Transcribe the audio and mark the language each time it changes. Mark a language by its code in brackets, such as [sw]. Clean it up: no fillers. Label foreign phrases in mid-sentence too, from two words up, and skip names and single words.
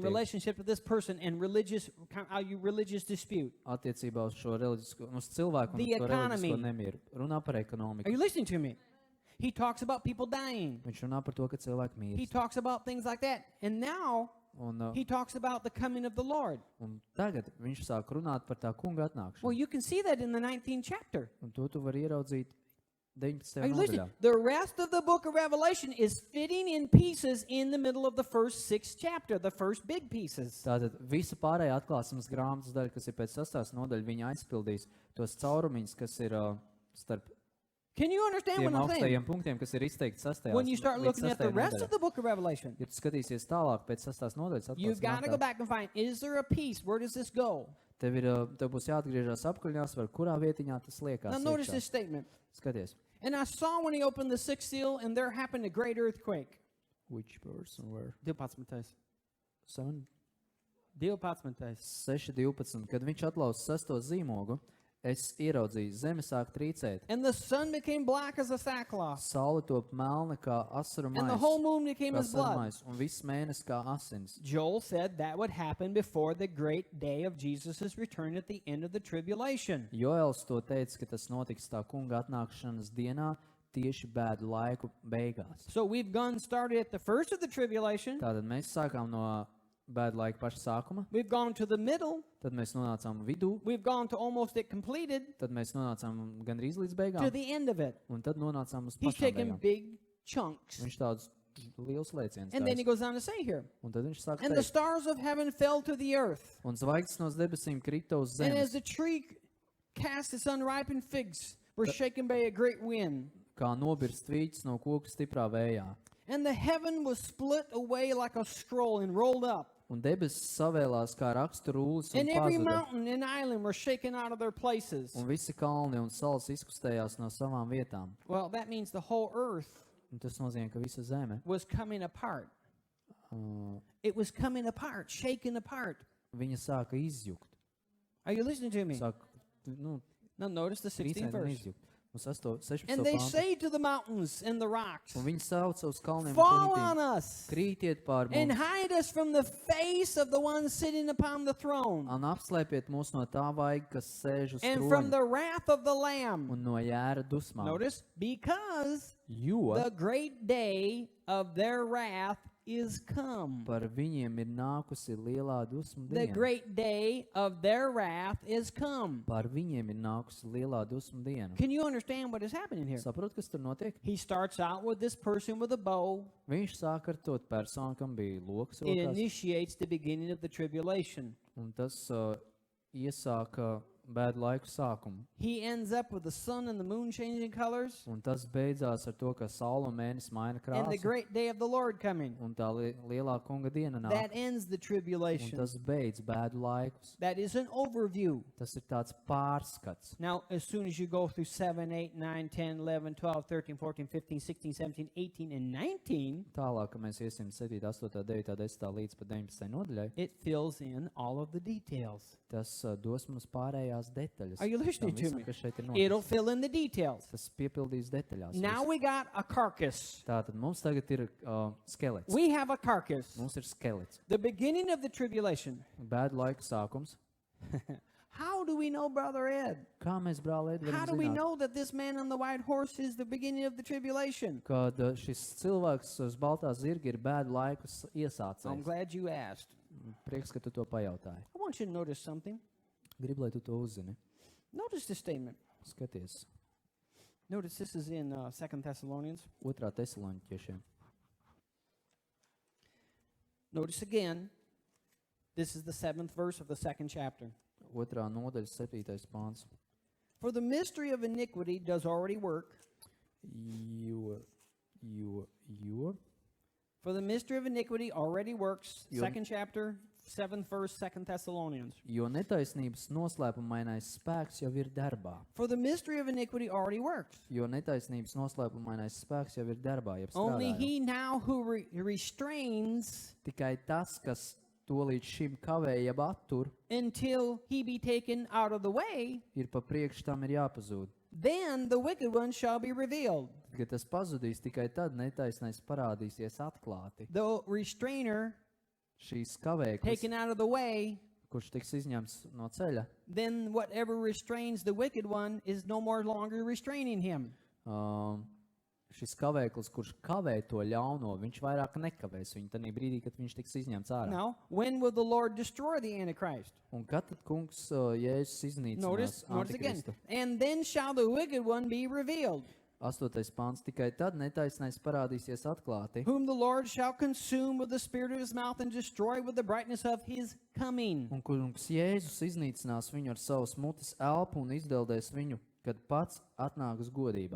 [en] relationship to this person and religious dispute. [lv] attiecībā uz šo reliģisko, uz cilvēku un [en] The [lv] uz to [en] economy. [lv] reliģisko nemieru. Runā par [en] Are [lv] ekonomiku. [en] you listening to me? He talks about people dying. [lv] Viņš runā par to, ka cilvēki [en] He [lv] mīl. [en] talks about things like that. And now he talks about the coming of the Lord. [lv] Un tagad viņš sāk runāt par tā kunga atnākšanu. [en] Well, you can see that in the 19th chapter. [lv] Un to tu vari ieraudzīt 19. [en] Are you listening? [lv] nodaļā. [en] The rest of the book of Revelation is fitting in pieces in the middle of the first 6th chapter, the first big pieces. [lv] Tātad visa pārējā atklāsmes grāmatas daļa, kas ir pēc 6. nodaļa, viņa aizpildīs tos caurumiņus, kas ir starp [en] Can you understand [lv] tiem [en] what I'm saying? [lv] augstajiem punktiem, kas ir izteikti 6. [en] When you start [lv] līdz [en] looking at the [lv] 6. [en] rest [lv] nodaļā. [en] of the book of Revelation, [lv] Ja tu skatīsies tālāk pēc 6. nodaļas [en] you've got to go [lv] atklāsmes grāmatā, [en] back and find, is there a piece? Where does this go? [lv] tev būs jāatgriežas apkaļņās, var kurā vietiņā tas liekas. [en] Now notice [lv] iekšā. [en] this statement. [lv] Skaties. [en] And I saw when he opened the 6th seal, and there happened a great earthquake. Which person were? 12. 6.12. [lv] Kad viņš atlausa 6. zīmogu, es ieraudzīju, zeme sāk trīcēt. [en] And the sun became black as a sackcloth, [lv] Saule top melna kā asaru [en] and the whole [lv] maiss, [en] moon became [lv] kā [en] as blood. [lv] sarmais, un viss mēnesis kā asins. [en] Joel said that would happen before the great day of Jesus' return at the end of the tribulation. [lv] Joels to teica, ka tas notiks tā kunga atnākšanas dienā, tieši bēdu laiku beigās. [en] So we've started at the first of the tribulation. [lv] Tātad mēs sākām no bēdu laika paša sākuma, [en] We've gone to the middle. [lv] tad mēs nonācām vidū, [en] We've gone to almost it completed [lv] tad mēs nonācām gandrīz līdz [en] to [lv] beigām, [en] the end of it. [lv] un tad nonācām uz [en] He's [lv] pašām [en] taking [lv] beigām. [en] big chunks. [lv] Viņš tādus liels lēcienus [en] And then he [lv] taisa. [en] goes on to say here, [lv] Un tad viņš sāk [en] and the [lv] teikt, [en] stars of heaven fell to the earth. [lv] un zvaigznes no debesīm krita uz [en] And as [lv] zemes, [en] the tree cast its unripened figs were shaken by a great wind. [lv] kā nobirst tvīķis no koka stiprā vējā. [en] And the heaven was split away like a scroll and rolled up. [lv] Un debesis savēlās kā raksturūlis un [en] And every [lv] pazuda. [en] mountain and island were shaken out of their places. [lv] Un visi kalni un salas izkustējās no savām vietām. [en] Well, that means the whole earth [lv] Un tas nozīmē, ka visa zeme [en] was coming apart. It was coming apart, shaken apart. [lv] viņa sāka izjukt. [en] Are you listening to me? [lv] Sāka, nu, [en] Now notice the 16th [lv] trīcēt un [en] verse. [lv] izjukt. Un 16. [en] And they [lv] pantu. [en] say to the mountains and the rocks, [lv] Un viņi sauca uz kalniem un [en] fall on [lv] klintīm. [en] us [lv] Krītiet pār [en] and [lv] mums [en] hide us from the face of the one sitting upon the throne [lv] un apslēpiet mūs no tā vaiga, kas sēž uz [en] and from [lv] troņa [en] the wrath of the Lamb. [lv] un no jēra dusmām. [en] Notice, because [lv] Jo [en] the great day of their wrath is come. [lv] par viņiem ir nākusi lielā dusmu [en] The [lv] diena. [en] great day of their wrath is come. [lv] Par viņiem ir nākusi lielā dusmu diena. [en] Can you understand what is happening here? [lv] Saprot, kas tur notiek? [en] He starts out with this person with a bow. [lv] Viņš sāk ar to personu, kam bija loks [en] It [lv] rokās, [en] initiates the beginning of the tribulation. [lv] un tas iesāka bēdu laiku sākumu. [en] He ends up with the sun and the moon changing colors [lv] Un tas beidzās ar to, ka saule un mēnesis maina [en] and the [lv] krāsu, [en] great day of the Lord coming. [lv] un tā lielā kunga diena [en] That [lv] nāk, [en] ends the [lv] un [en] tribulation. [lv] tas beidz bēdu laikus. [en] That is an overview. [lv] Tas ir tāds pārskats. [en] Now, as soon as you go through 7, 8, 9, 10, 11, 12, 13, 14, 15, 16, 17, 18, and 19, [lv] Tālāk, kad mēs iesim 7, 8, 9, 10 līdz pat 19 nodaļai, [en] it fills in all of the details. [lv] tas dos mums pārējās detaļas. [en] Are you listening [lv] tam [en] to [lv] visam, [en] me? [lv] kas šeit ir [en] It'll [lv] noticis. [en] fill in the details. [lv] Tas piepildīs detaļās. [en] Now [lv] visu. [en] we got a carcass. [lv] Tātad mums tagad ir skelets. [en] We have a carcass. [lv] Mums ir skelets. [en] The beginning of the tribulation. [lv] Bēdu laika sākums. [en] How do we know, Brother Ed? [lv] Kā mēs, brāl, Ed, [en] How [lv] varam [en] do we [lv] zināt, [en] know that this man on the white horse is the beginning of the tribulation? [lv] kad šis cilvēks uz baltā zirga ir bēdu laikus [en] I'm [lv] iesācējis? [en] glad you asked. [lv] Prieks, ka tu to pajautāji. [en] I want you to notice something. [lv] Gribu, lai tu to uzzini. [en] Notice this statement. [lv] Skaties. [en] Notice this is in 2 Thessalonians. [lv] 2. Tesaloņķiešiem. [en] Notice again, this is the 7th verse of the 2nd chapter. [lv] 2. nodaļa, 7. pāns. [en] For the mystery of iniquity does already work. [lv] Jo. [en] For the mystery of iniquity already works. [lv] Jo- [en] 2nd chapter, 7th verse, 2 Thessalonians. [lv] Jo netaisnības noslēpumainais spēks jau ir darbā. [en] For the mystery of iniquity already works. [lv] Jo netaisnības noslēpumainais spēks jau ir darbā, jeb [en] Only [lv] strādā. [en] he now who restrains [lv] Tikai tas, kas to līdz šim kavē, jeb attur, [en] until he be taken out of the way, [lv] ir pa priekš tam ir jāpazūd. [en] then the wicked one shall be revealed. [lv] Kad tas pazudīs, tikai tad netaisnais parādīsies atklāti. [en] The restrainer [lv] Šīs kavēklis, [en] taken out of the way, [lv] kurš tiks izņemts no ceļa, [en] then whatever restrains the wicked one is no more longer restraining him. [lv] Šis kavēklis, kurš kavē to ļauno, viņš vairāk nekavēs viņu tajā brīdī, kad viņš tiks izņemts ārā. [en] Now, when will the Lord destroy the Antichrist? [lv] Un kad tad kungs Jēzus [en] Notice [lv] iznīcinās [en] again. [lv] Antikristu? [en] And then shall the wicked one be revealed, [lv] 8. pāns. Tikai tad netaisnais parādīsies atklāti, [en] whom the Lord shall consume with the spirit of his mouth and destroy with the brightness of his coming. [lv] un kungs Jēzus iznīcinās viņu ar savas mutes elpu un izdeldēs viņu, kad pats atnāk uz godībā.